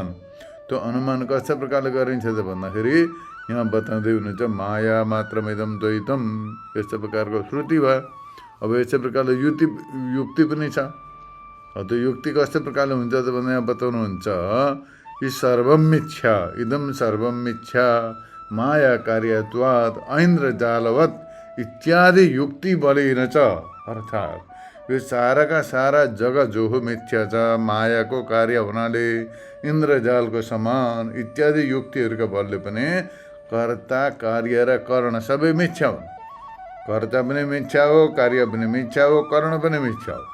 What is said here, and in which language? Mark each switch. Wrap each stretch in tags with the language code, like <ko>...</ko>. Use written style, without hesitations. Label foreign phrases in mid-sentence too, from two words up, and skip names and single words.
<ne>त्यो अनुमान कस्तो प्रकारले गरिन्छ त भन्दाखेरि यहाँ बताउँदै हुनुहुन्छ</ne> <sa>माया मात्रमिदं द्वैतम्,</sa> <ne>यस्तो प्रकारको श्रुति भयो। अब यस्तै प्रकारले युक्ति पनि छ। त्यो युक्ति कस्तो प्रकारले हुन्छ त भन्दा यहाँ बताउनुहुन्छ</ne> <sa>यी सर्वं मिथ्या, इदं सर्वं मिथ्या माया कार्यत्वात् ऐन्द्रजालवत् इत्यादि युक्ति बलेन छ।</sa> <ne>अर्थात् यो साराका सारा जगह जो हो मिथ्या छ, मायाको कार्य हुनाले इन्द्रजालको समान इत्यादि युक्तिहरूका बलले पनि कर्ता कार्य र कर्ण सबै मिथ्या हुन्। कर्ता पनि मिथ्या हो, कार्य पनि मिथ्या हो, कर्ण पनि मिथ्या हो।</ne>